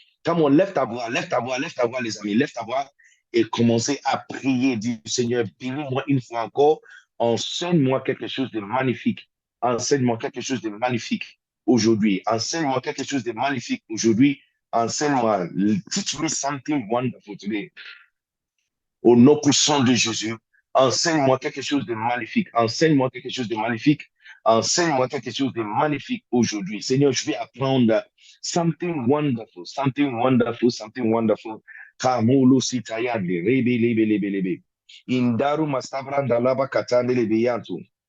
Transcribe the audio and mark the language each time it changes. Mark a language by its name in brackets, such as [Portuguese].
[English] Come on, [French] lève ta voix, lève ta voix, lève ta voix, les amis, lève ta voix et commencez à prier. Dis, Seigneur, bénis-moi une fois encore, enseigne-moi quelque chose de magnifique. Enseigne-moi quelque chose de magnifique aujourd'hui. Enseigne-moi quelque chose de magnifique aujourd'hui. Enseigne-moi. [English] Teach me something wonderful today. [French] Au nom puissant de Jésus, enseigne-moi quelque chose de magnifique. Enseigne-moi quelque chose de magnifique. Enseigne-moi quelque chose de magnifique aujourd'hui. Seigneur, je vais apprendre [English] something wonderful, something wonderful, something wonderful. Kamulu sitayande, rebe, lebe, lebe, lebe. Indaru mastabranda laba katande lebe yantu.